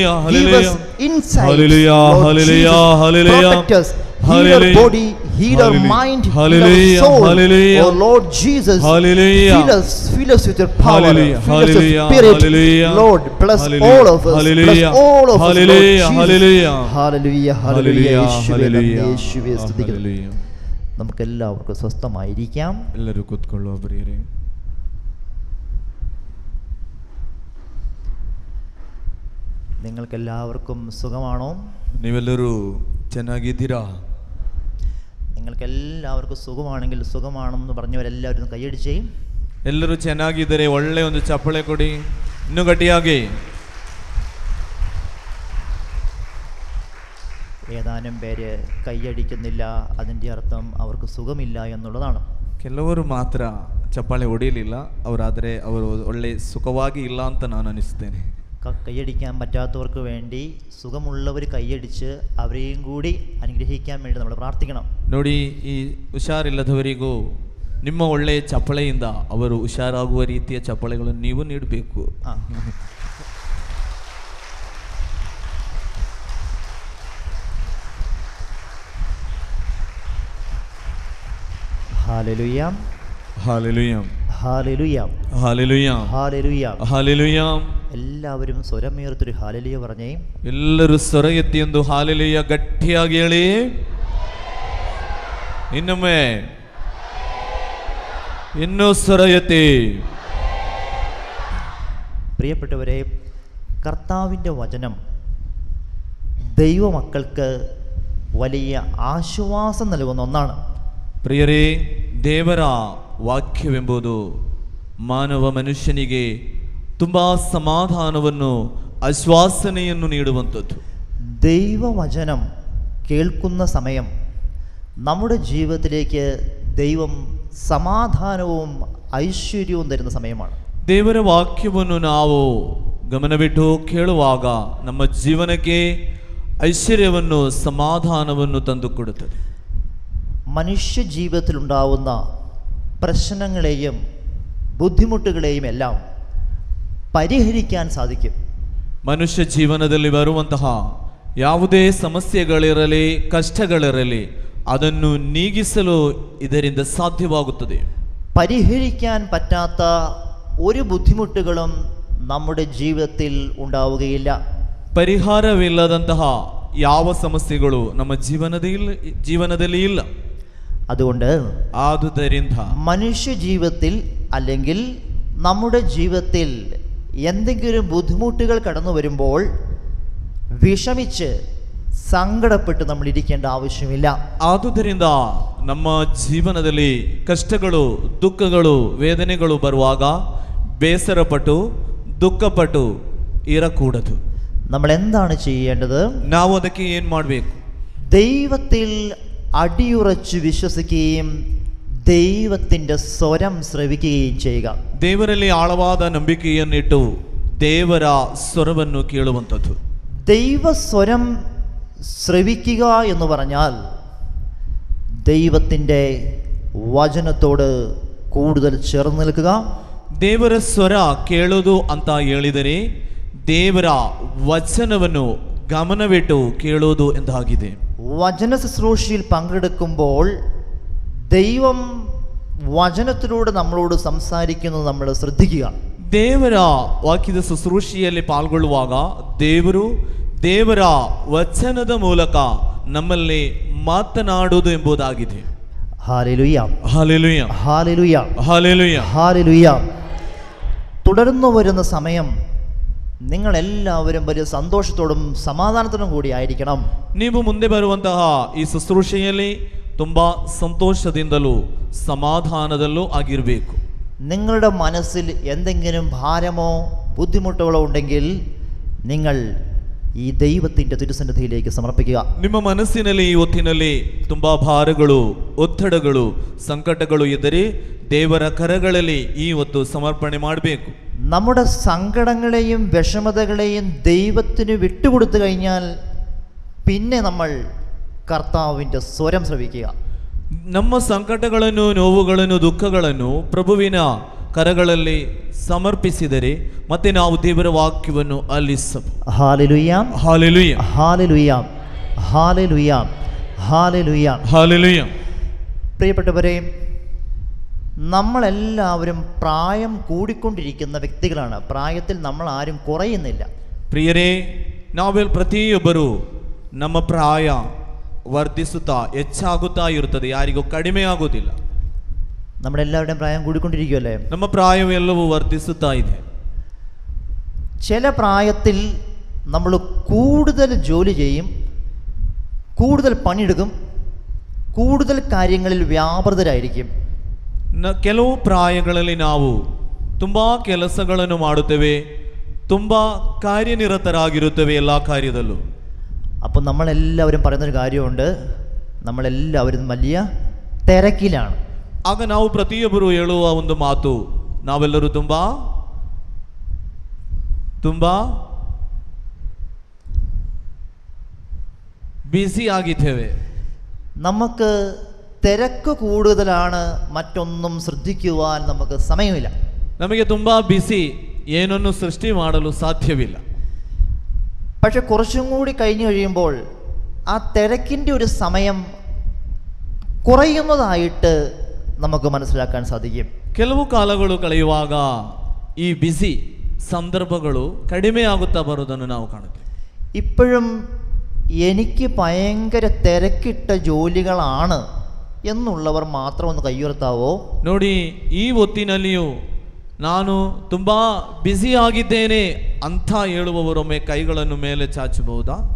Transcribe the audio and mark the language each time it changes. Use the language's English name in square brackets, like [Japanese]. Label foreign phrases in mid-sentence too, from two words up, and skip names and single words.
[English] Give us [Malayalam] ഹല്ലേലൂയ, [English] insight. [Malayalam] ഹല്ലേലൂയ, [English] Lord [Malayalam] ഹല്ലേലൂയ, [English] Jesus, [Malayalam] ഹല്ലേലൂയ, [English] protect us. Heal our [Malayalam] ഹല്ലേലൂയ, [English] body, heal our [Malayalam] ഹല്ലേലൂയ, [English] mind, heal [Malayalam] ഹല്ലേലൂയ, [English] our soul. [Malayalam] ഹല്ലേലൂയ, [English] Oh Lord Jesus, [Malayalam] ഹല്ലേലൂയ, [English] fill us with your power, [Malayalam] ഹല്ലേലൂയ, [English] fill us with [Malayalam] ഹല്ലേലൂയ, [English] spirit. [Malayalam] ഹല്ലേലൂയ, [English] Lord, bless [Malayalam] ഹല്ലേലൂയ, [English] all of us. Bless [Malayalam] ഹല്ലേലൂയ, [English] all of us, Lord [Malayalam] ഹല്ലേലൂയ, [English] Jesus. [Malayalam] ഹല്ലേലൂയ, [English] Hallelujah, hallelujah, [Malayalam] ഹല്ലേലൂയ, യേശുവേ നന്ദി, ഹല്ലേലൂയ, യേശുവേ സ്തുതിക്കുന്നു. ഹല്ലേലൂയ. നമുക്ക് എല്ലാവർക്കും സ്വസ്ഥമായിരിക്കാം. [Kannada] ಎಲ್ಲರೂ ಕೂತ್ಕೊಳ್ಳುವ ಪ್ರಿಯರೇ. [Malayalam] നിങ്ങൾക്കെല്ലാവർക്കും സുഖമാണോ? [Kannada] ನೀವೆಲ್ಲರೂ ಚೆನ್ನಾಗಿದ್ದೀರಾ? [Malayalam] നിങ്ങൾക്കെല്ലാവർക്കും സുഖമാണെങ്കിൽ സുഖമാണെന്ന് പറഞ്ഞവരെല്ലാവരും ഒന്ന് കൈയടിച്ചേ. [Kannada] ಎಲ್ಲರೂ ಚೆನ್ನಾಗಿದ್ದಾರೆ, ಒಳ್ಳೆ ಒಂದು ಚಪ್ಪಳೆ ಕೊಡಿ ಇನ್ನೂ ಗಟ್ಟಿಯಾಗಿ. [Malayalam] ഏതാനും പേര് കൈയടിക്കുന്നില്ല, അതിൻ്റെ അർത്ഥം അവർക്ക് സുഖമില്ല എന്നുള്ളതാണ്. [Kannada] ಕೆಲವರು ಮಾತ್ರ ಚಪ್ಪಾಳೆ ಹೊಡೆಯಲಿಲ್ಲ, ಅವರಾದರೆ ಅವರು ಒಳ್ಳೆ ಸುಖವಾಗಿ ಇಲ್ಲ ಅಂತ ನಾನು ಅನಿಸ್ತೇನೆ. [Malayalam] കൈയടിക്കാൻ പറ്റാത്തവർക്ക് വേണ്ടി സുഖമുള്ളവർ കൈയടിച്ച് അവരെയും കൂടി അനുഗ്രഹിക്കാൻ വേണ്ടി നമ്മൾ പ്രാർത്ഥിക്കണം. [Kannada] ನೋಡಿ, ಈ ಹುಷಾರಿಲ್ಲದವರಿಗೂ ನಿಮ್ಮ ಒಳ್ಳೆಯ ಚಪ್ಪಳೆಯಿಂದ ಅವರು ಹುಷಾರಾಗುವ ರೀತಿಯ ಚಪ್ಪಳೆಗಳನ್ನು ನೀವು ನೀಡಬೇಕು. [Malayalam] ഹല്ലേലൂയ, ഹല്ലേലൂയ, ഹല്ലേലൂയ, ഹല്ലേലൂയ, ഹല്ലേലൂയ. ഹല്ലേലൂയ. എല്ലാവരും സ്വരമേർത്തൊരു ഹല്ലേലൂയ പറഞ്ഞേ. [Kannada] ಎಲ್ಲರೂ ಸ್ವರ ಎತ್ತಿ ಒಂದು ಹಾಲೆಲೂಯ ಗಟ್ಟಿಯಾಗಿ ಹೇಳಿ. ಇನ್ನೊಮ್ಮೆ ಇನ್ನೂ ಸ್ವರ ಎತ್ತಿ. [Malayalam] പ്രിയപ്പെട്ടവരെ, കർത്താവിൻ്റെ വചനം ദൈവമക്കൾക്ക് വലിയ ആശ്വാസം നൽകുന്ന ഒന്നാണ്. [Kannada] ಪ್ರಿಯರೇ, ದೇವರ ವಾಕ್ಯವೆಂಬುದು ಮಾನವ ಮನುಷ್ಯನಿಗೆ ತುಂಬ ಸಮಾಧಾನವನ್ನು ಆಶ್ವಾಸನೆಯನ್ನು ನೀಡುವಂಥದ್ದು. [Malayalam] ദൈവവചനം കേൾക്കുന്ന സമയം നമ്മുടെ ജീവിതത്തിലേക്ക് ദൈവം സമാധാനവും ഐശ്വര്യവും തരുന്ന സമയമാണ്. [Kannada] ದೇವರ ವಾಕ್ಯವನ್ನು ನಾವು ಗಮನವಿಟ್ಟು ಕೇಳುವಾಗ ನಮ್ಮ ಜೀವನಕ್ಕೆ ಐಶ್ವರ್ಯವನ್ನು ಸಮಾಧಾನವನ್ನು ತಂದುಕೊಡುತ್ತದೆ. [Malayalam] മനുഷ്യ ജീവിതത്തിലുണ്ടാവുന്ന പ്രശ്നങ്ങളെയും ബുദ്ധിമുട്ടുകളെയും എല്ലാം പരിഹരിക്കാൻ സാധിക്കും. [Kannada] ಮನುಷ್ಯ ಜೀವನದಲ್ಲಿ ಬರುವಂತಹ ಯಾವುದೇ ಸಮಸ್ಯೆಗಳಿರಲಿ, ಕಷ್ಟಗಳಿರಲಿ, ಅದನ್ನು ನೀಗಿಸಲು ಇದರಿಂದ ಸಾಧ್ಯವಾಗುತ್ತದೆ. [Malayalam] പരിഹരിക്കാൻ പറ്റാത്ത ഒരു ബുദ്ധിമുട്ടുകളും നമ്മുടെ ജീവിതത്തിൽ ഉണ്ടാവുകയില്ല. [Kannada] ಪರಿಹಾರವಿಲ್ಲದಂತಹ ಯಾವ ಸಮಸ್ಯೆಗಳು ನಮ್ಮ ಜೀವನದಲ್ಲಿ ಇಲ್ಲ. [Malayalam] അതുകൊണ്ട് [Kannada] ಆದುದರಿಂದ [Malayalam] മനുഷ്യ ജീവിതത്തിൽ അല്ലെങ്കിൽ നമ്മുടെ ജീവിതത്തിൽ എന്തെങ്കിലും ബുദ്ധിമുട്ടുകൾ കടന്നു വരുമ്പോൾ വിഷമിച്ച് സങ്കടപ്പെട്ട് നമ്മൾ ഇരിക്കേണ്ട ആവശ്യമില്ല. [Kannada] ಆದುದರಿಂದ ನಮ್ಮ ಜೀವನದಲ್ಲಿ ಕಷ್ಟಗಳು, ದುಃಖಗಳು, ವೇದನೆಗಳು ಬರುವಾಗ ಬೇಸರಪಟ್ಟು ದುಃಖಪಟ್ಟು ಇರಕೂಡದು. [Malayalam] നമ്മൾ എന്താണ് ചെയ്യേണ്ടത്? [Kannada] ನಾವು ಅದಕ್ಕೆ ಏನು ಮಾಡಬೇಕು? [Malayalam] ദൈവത്തിൽ അടിയുറച്ച് വിശ്വസിക്കുകയും ദൈവത്തിൻ്റെ സ്വരം ശ്രവിക്കുകയും ചെയ്യുക. [Kannada] ದೇವರಲ್ಲಿ ಆಳವಾದ ನಂಬಿಕೆಯನ್ನಿಟ್ಟು ದೇವರ ಸ್ವರವನ್ನು ಕೇಳುವಂಥದ್ದು. [Malayalam] ദൈവസ്വരം ശ്രവിക്കുക എന്ന് പറഞ്ഞാൽ ദൈവത്തിൻ്റെ വചനത്തോട് കൂടുതൽ ചേർന്ന് നിൽക്കുക. [Kannada] ದೇವರ ಸ್ವರ ಕೇಳೋದು ಅಂತ ಹೇಳಿದರೆ ದೇವರ ವಚನವನ್ನು ಗಮನವಿಟ್ಟು ಕೇಳೋದು ಎಂದಾಗಿದೆ. [Malayalam] വചന ശുശ്രൂഷയിൽ പങ്കെടുക്കുമ്പോൾ ദൈവം വചനത്തിലൂടെ നമ്മളോട് സംസാരിക്കുന്നത് നമ്മൾ ശ്രദ്ധിക്കുക. [Kannada] ದೇವರ ವಾಕ್ಯದ ಶುಶ್ರೂಷೆಯಲ್ಲಿ ಪಾಲ್ಗೊಳ್ಳುವಾಗ ದೇವರು ದೇವರ ವಚನದ ಮೂಲಕ ನಮ್ಮಲ್ಲಿ ಮಾತನಾಡುವುದು ಎಂಬುದಾಗಿದೆ. [Malayalam] ഹല്ലേലൂയ, ഹല്ലേലൂയ, ഹല്ലേലൂയ, ഹല്ലേലൂയ, ഹല്ലേലൂയ. തുടർന്നു വരുന്ന സമയം നിങ്ങളെല്ലാവരും വലിയ സന്തോഷത്തോടും സമാധാനത്തോടും കൂടി ആയിരിക്കണം. [Kannada] ನೀವು ಮುಂದೆ ಬರುವಂತಹ ಈ ಶುಶ್ರೂಷೆಯಲ್ಲಿ ತುಂಬಾ ಸಂತೋಷದಿಂದಲೂ ಸಮಾಧಾನದಲ್ಲೂ ಆಗಿರಬೇಕು. [Malayalam] നിങ്ങളുടെ മനസ്സിൽ എന്തെങ്കിലും ഭാരമോ ബുദ്ധിമുട്ടുകളോ ഉണ്ടെങ്കിൽ നിങ്ങൾ ഈ ദൈവത്തിൻ്റെ തിരുസന്നിധിയിലേക്ക് സമർപ്പിക്കുക. [Kannada] ನಿಮ್ಮ ಮನಸ್ಸಿನಲ್ಲಿ ಈ ಹೊತ್ತಿನಲ್ಲಿ ತುಂಬಾ ಭಾರಗಳು, ಒತ್ತಡಗಳು, ಸಂಕಟಗಳು ಇದ್ದರೆ ದೇವರ ಕರಗಳಲ್ಲಿ ಈ ಹೊತ್ತು ಸಮರ್ಪಣೆ ಮಾಡಬೇಕು. [Malayalam] നമ്മുടെ സങ്കടങ്ങളെയും വിഷമതകളെയും ദൈവത്തിന് വിട്ടുകൊടുത്തു കഴിഞ്ഞാൽ പിന്നെ നമ്മൾ കർത്താവിൻ്റെ സ്വരം ശ്രവിക്കുക. [Kannada] ನಮ್ಮ ಸಂಕಟಗಳನ್ನು, ನೋವುಗಳನ್ನು, ದುಃಖಗಳನ್ನು ಪ್ರಭುವಿನ ಕರಗಳಲ್ಲಿ ಸಮರ್ಪಿಸಿದರೆ ಮತ್ತೆ ನಾವು ದೇವರ ವಾಕ್ಯವನ್ನು ಆಲಿಸಬಹುದು. [Malayalam] ഹല്ലേലൂയ, ഹല്ലേലൂയ, ഹല്ലേലൂയ, ഹല്ലേലൂയ, ഹല്ലേലൂയ. ഹല്ലേലൂയ. പ്രിയപ്പെട്ടവരെ, നമ്മളെല്ലാവരും പ്രായം കൂടിക്കൊണ്ടിരിക്കുന്ന വ്യക്തികളാണ്. പ്രായത്തിൽ നമ്മൾ ആരും കുറയുന്നില്ല. [Kannada] ಪ್ರಿಯರೇ, ನಾವೆಲ್ಲ ಪ್ರತಿಯೊಬ್ಬರು ನಮ್ಮ ಪ್ರಾಯ ವರ್ಧಿಸುತ್ತಾ ಹೆಚ್ಚಾಗುತ್ತಾ ಇರುತ್ತದೆ, ಯಾರಿಗೂ ಕಡಿಮೆ ಆಗುವುದಿಲ್ಲ. [Malayalam] നമ്മുടെ എല്ലാവരുടെയും പ്രായം കൂടിക്കൊണ്ടിരിക്കുമല്ലേ? [Kannada] ನಮ್ಮ ಪ್ರಾಯವೆಲ್ಲವೂ ವರ್ಧಿಸುತ್ತಾ ಇದೆ. [Malayalam] ചില പ്രായത്തിൽ നമ്മൾ കൂടുതൽ ജോലി ചെയ്യും, കൂടുതൽ പണിയെടുക്കും, കൂടുതൽ കാര്യങ്ങളിൽ വ്യാപൃതരായിരിക്കും. [Kannada] ಕೆಲವು ಪ್ರಾಯಗಳಲ್ಲಿ ನಾವು ತುಂಬಾ ಕೆಲಸಗಳನ್ನು ಮಾಡುತ್ತೇವೆ, ತುಂಬಾ ಕಾರ್ಯನಿರತರಾಗಿರುತ್ತೇವೆ ಎಲ್ಲ ಕಾರ್ಯದಲ್ಲೂ. [Malayalam] അപ്പം നമ്മളെല്ലാവരും പറയുന്നൊരു കാര്യമുണ്ട്, നമ്മളെല്ലാവരും വലിയ തിരക്കിലാണ്. [Kannada] ಆಗ ನಾವು ಪ್ರತಿಯೊಬ್ಬರು ಹೇಳುವ ಒಂದು ಮಾತು, ನಾವೆಲ್ಲರೂ ತುಂಬಾ ತುಂಬಾ ಬ್ಯುಸಿ ಆಗಿದ್ದೇವೆ. [Malayalam] നമുക്ക് തിരക്ക് കൂടുതലാണ്, മറ്റൊന്നും ശ്രദ്ധിക്കുവാൻ നമുക്ക് സമയമില്ല. [Kannada] ನಮಗೆ ತುಂಬಾ ಬ್ಯುಸಿ, ಏನನ್ನು ಸೃಷ್ಟಿ ಮಾಡಲು ಸಾಧ್ಯವಿಲ್ಲ. [Malayalam] പക്ഷെ കുറച്ചും കൂടി കഴിഞ്ഞു കഴിയുമ്പോൾ ആ തിരക്കിൻ്റെ ഒരു സമയം കുറയുന്നതായിട്ട് നമുക്ക് മനസ്സിലാക്കാൻ സാധിക്കും. [Kannada] ಕೆಲವು ಕಾಲಗಳು ಕಳೆಯುವಾಗ ಈ ಬ್ಯುಸಿ ಸಂದರ್ಭಗಳು ಕಡಿಮೆ ಆಗುತ್ತಾ ಬರುವುದನ್ನು ನಾವು ಕಾಣುತ್ತೇವೆ. [Malayalam] ഇപ്പോഴും എനിക്ക് ഭയങ്കര തിരക്കിട്ട ജോലികളാണ് എന്നുള്ളവർ മാത്രം ഒന്ന് കയ്യുയർത്താവോ? [Kannada] ನೋಡಿ, ಈ ಹೊತ್ತಿನಲ್ಲಿಯೂ ನಾನು ತುಂಬಾ ಬ್ಯುಸಿ ಆಗಿದ್ದೇನೆ ಅಂತ ಹೇಳುವವರೊಮ್ಮೆ ಕೈಗಳನ್ನು ಮೇಲೆ ಚಾಚಬಹುದಾ?